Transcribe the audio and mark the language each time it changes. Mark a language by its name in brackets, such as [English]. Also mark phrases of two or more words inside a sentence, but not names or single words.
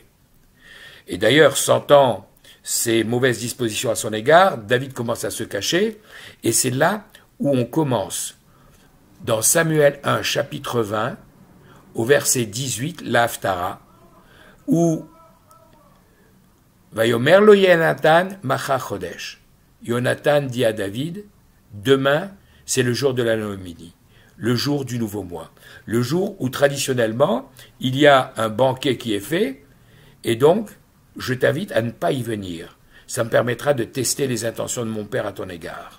[French] Et d'ailleurs, sentant ses mauvaises dispositions à son égard, David commence à se cacher, et c'est là où on commence, dans Samuel 1, chapitre 20, au verset 18, la Haftara, où [Hebrew] Vayomer lo Yonatan macha chodesh. [French] Jonathan dit à David, demain, c'est le jour de la Noémie, le jour du nouveau mois, le jour où traditionnellement, il y a un banquet qui est fait, et donc, je t'invite à ne pas y venir. Ça me permettra de tester les intentions de mon père à ton égard.